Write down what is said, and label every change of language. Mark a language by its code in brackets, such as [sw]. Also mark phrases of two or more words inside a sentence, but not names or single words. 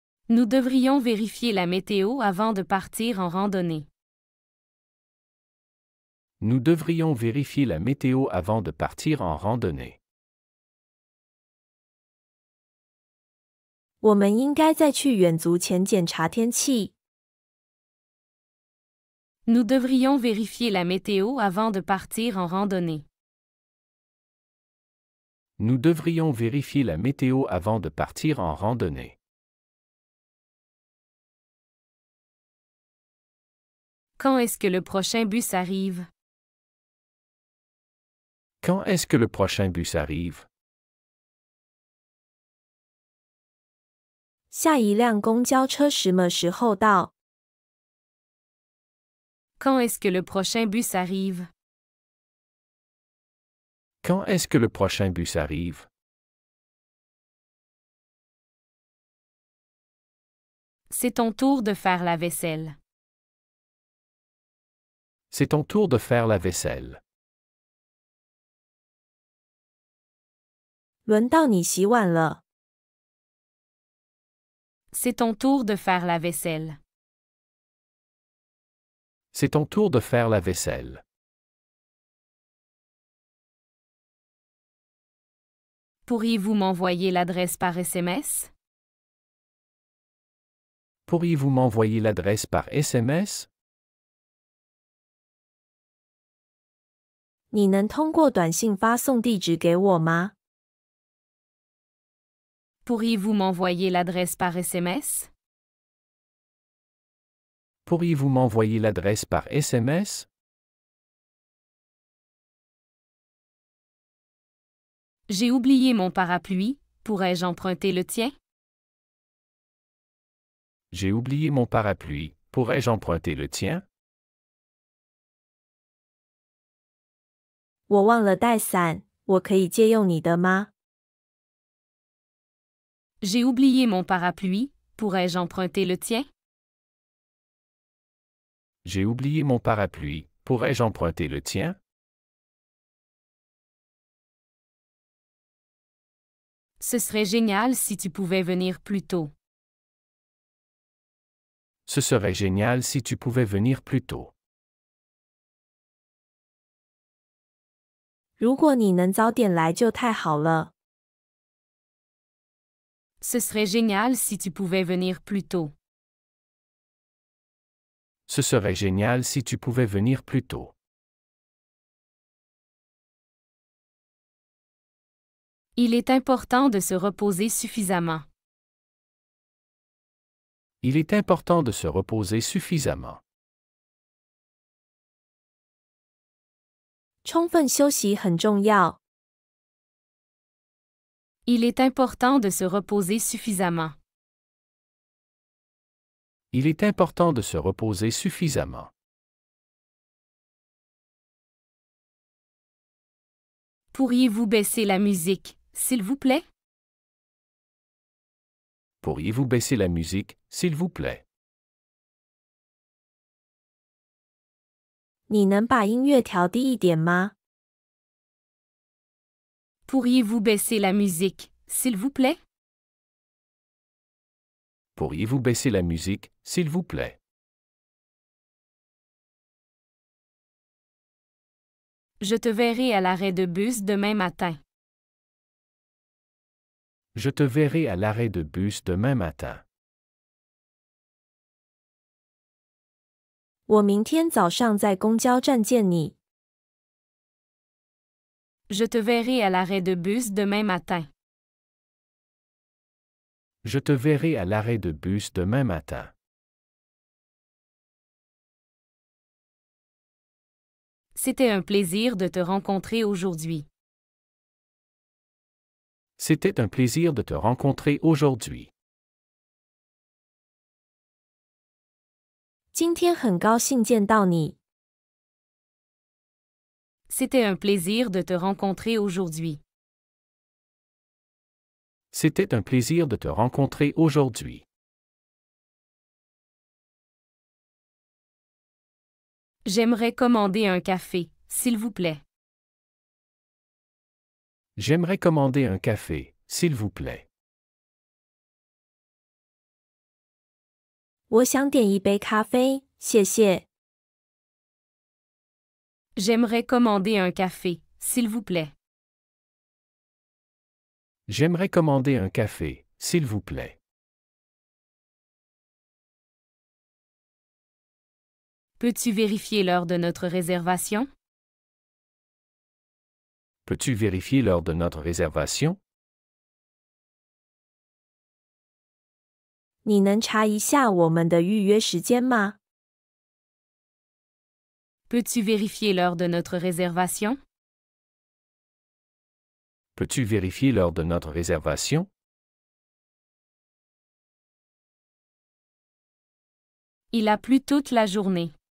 [fr] Nous devrions vérifier la météo avant de partir en randonnée. Nous devrions vérifier la météo avant de partir en randonnée. [zh] 我们应该在去远足前检查天气。 [fr] Nous devrions vérifier la météo avant de partir en randonnée. Nous devrions vérifier la météo avant de partir en randonnée. Quand est-ce que le prochain bus arrive? Quand est-ce que le prochain bus arrive? [zh] 下一辆公交车什么时候到？ [fr] Quand est-ce que le prochain bus arrive? Quand est-ce que le prochain bus arrive? C'est ton tour de faire la vaisselle. C'est ton tour de faire la vaisselle. [zh] 轮到你洗碗了。 [fr] C'est ton tour de faire la vaisselle. C'est ton tour de faire la vaisselle. Pourriez-vous m'envoyer l'adresse par SMS? Pourriez-vous m'envoyer l'adresse par SMS? [zh] 你能通过短信发送地址给我吗？ [fr] Pourriez-vous m'envoyer l'adresse par SMS? Pourriez-vous m'envoyer l'adresse par SMS? J'ai oublié mon parapluie, pourrais-je emprunter le tien? J'ai oublié mon parapluie, pourrais-je emprunter le tien? [zh] 我忘了带伞，我可以借用你的吗？ [fr] J'ai oublié mon parapluie, pourrais-je emprunter le tien? J'ai oublié mon parapluie, pourrais-je emprunter le tien? Ce serait génial si tu pouvais venir plus tôt. Ce serait génial si tu pouvais venir plus tôt. [zh] 如果你能早点来就太好了。 [fr] Ce serait génial si tu pouvais venir plus tôt. Ce serait génial si tu pouvais venir plus tôt. Il est important de se reposer suffisamment. Il est important de se reposer suffisamment. [zh] 充分休息很重要。 [fr] Il est important de se reposer suffisamment. Il est important de se reposer suffisamment. Pourriez-vous baisser la musique, s'il vous plaît? Pourriez-vous baisser la musique, s'il vous plaît? [zh] 你能把音乐调低一点吗？ [fr] Pourriez-vous baisser la musique, s'il vous plaît? Pourriez-vous baisser la musique, s'il vous plaît? Je te verrai à l'arrêt de bus demain matin. Je te verrai à l'arrêt de bus demain matin. [zh] 我明天早上在公交站见你。 [fr] Je te verrai à l'arrêt de bus demain matin. Je te verrai à l'arrêt de bus demain matin. C'était un plaisir de te rencontrer aujourd'hui. C'était un plaisir de te rencontrer aujourd'hui. [zh] 今天很高兴见到你。 [fr] C'était un plaisir de te rencontrer aujourd'hui. C'était un plaisir de te rencontrer aujourd'hui. J'aimerais commander un café, s'il vous plaît. J'aimerais commander un café, s'il vous plaît. [zh] 我想点一杯咖啡，谢谢。 [fr] J'aimerais commander un café, s'il vous plaît. J'aimerais commander un café, s'il vous plaît. Peux-tu vérifier l'heure de notre réservation? Peux-tu vérifier l'heure de notre réservation? [zh] 你能查一下我们的预约时间吗？ [fr] Peux-tu vérifier l'heure de notre réservation? Peux-tu vérifier l'heure de notre réservation? Il a plu toute la journée.